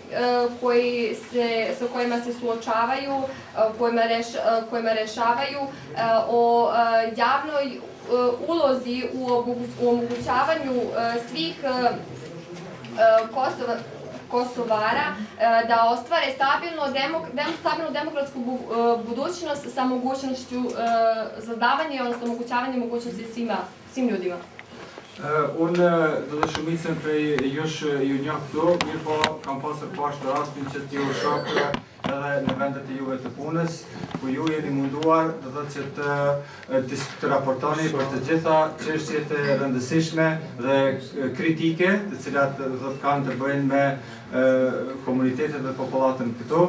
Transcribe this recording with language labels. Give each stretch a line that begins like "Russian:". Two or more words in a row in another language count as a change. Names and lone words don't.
Serbian: sa kojima se suočavaju, kojima rešavaju, o javnoj ulozi u omogućavanju svih Kosovara da ostvare stabilnu demokratsku budućnost sa mogućnošću zadavanja, odnosno omogućavanja mogućnosti svim ljudima.
Albanian: Unë do të shumicën prej jush ju njoh këtu, mirë po kam pasur pashtë rastin që t'ju shoh edhe në vendet e juve të punës, ku ju jeni munduar që të raportoni për të gjitha çështjet e rëndësishme dhe kritike, të cilat kanë të bëjnë me komunitetet dhe popullatën këtu.